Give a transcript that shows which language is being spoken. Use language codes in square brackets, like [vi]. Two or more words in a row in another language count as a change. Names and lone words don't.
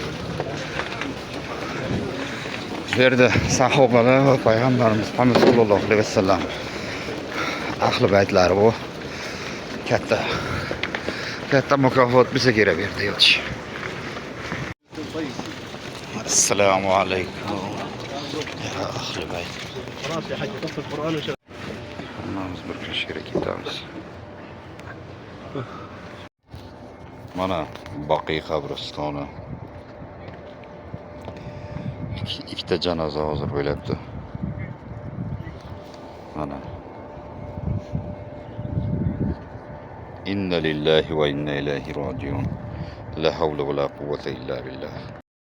[uz] Bu yerda sahobalar va payg'ambarimiz Muhammad [ar] صلى الله عليه وسلم أهل البيت [uz] bu katta mukofot bize kerak bu yerda yotish. [ar] السلام عليكم. يا أهل البيت. خلاص يا حاج قص القرآن وشغل. [uz] Hammamiz bir kun she'rga ketamiz. Mana Baqiy qabristoni. Ikkita janoza hozir bo'lyapti. Mana. [ar] إنا لله وإنا إليه راجعون. لا حول ولا قوة إلا بالله.